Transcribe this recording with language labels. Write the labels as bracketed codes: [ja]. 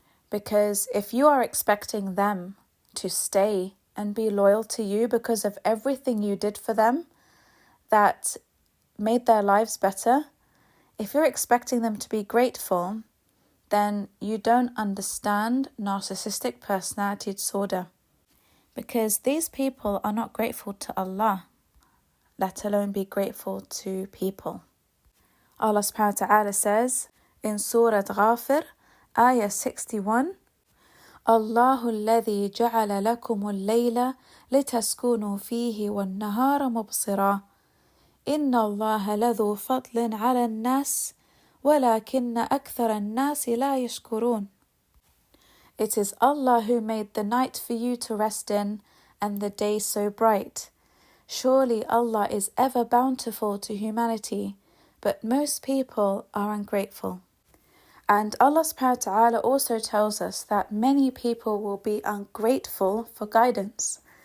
[en] Because if you are expecting them to stay and be loyal to you because of everything you did for them that made their lives better, if you're expecting them to be grateful, then you don't understand narcissistic personality disorder. Because these people are not grateful to Allah, let alone be grateful to people. [ar] Allah subhanahu wa ta'ala says in Surah Ghafir, ayah 61, الله الذي جعل لكم الليل لتسكنوا فيه والنهار مبصرا إن الله لذو فضل على الناس ولكن أكثر الناس لا يشكرون. [en] It is Allah who made the night for you to rest in and the day so bright. Surely Allah is ever bountiful to humanity, but most people are ungrateful. And Allah subhanahu wa ta'ala also tells us that many people will be ungrateful for guidance.